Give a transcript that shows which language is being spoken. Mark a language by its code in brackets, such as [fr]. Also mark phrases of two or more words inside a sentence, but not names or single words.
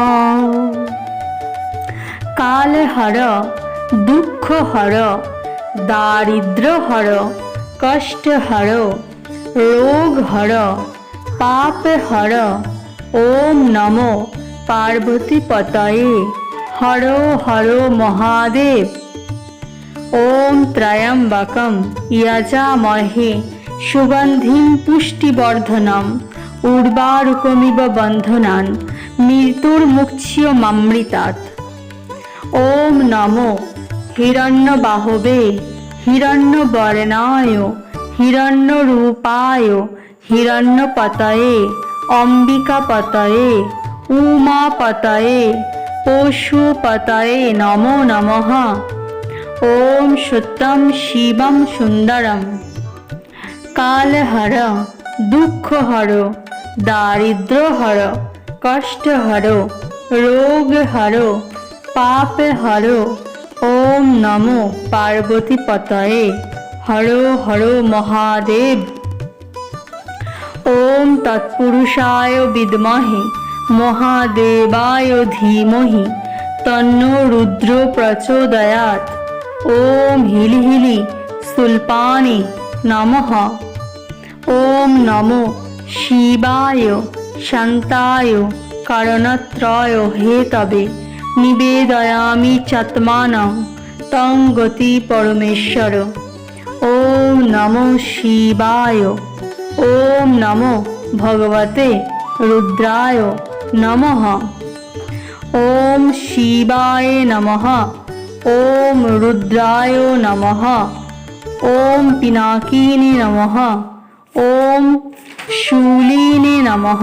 [sa] কালহর দুঃখহর দারিদ্র্যহর কষ্টহর রোগহর পাপহর। ওম নমো পার্বতীপতয়ে হর হর মহাদেব। ওম ত্র্যম্বকম যজামহে সুগন্ধিম পুষ্টিবর্ধনম উর্বারুকমিব বন্ধনান মৃত্যুর্মুক্ষীয়মামৃতাৎ। ওম নমো হিরণ্যবাহবে হিরণ্যবর্ণায় হিরণ্যরূপায় হিরণ্যপতয়ে অম্বিকাপতয়ে উমাপতয়ে পশুপতয়ে নমো নমঃ। ওম সত্যম শিবম সুন্দরম। কালহর দুঃখহর দারিদ্র্যহর কষ্টহর রোগহর পাপহর। ওম নমো পার্বতীপতয়ে হর হর মহাদেব। ওম তৎপুরুষায় বিদ্মহে মহাদেবায় ধীমহি তন্নো রুদ্র প্রচোদয়াৎ। ওম হিলি হিলি সুলপানে নমঃ। ওম নমো শিবায় শান্তায় কারণত্রয় হেতবে নিবেদয়ামি চাত্মানং তং গতি পরমেশ্বর। ওম নমো শিবায়। ওম নমো ভগবতে রুদ্রায় নমঃ। ওম শিবায় নমঃ। ওম রুদ্রায় নমঃ। ওম পিনাকিনে নমঃ। ওম শূলিনে নমঃ।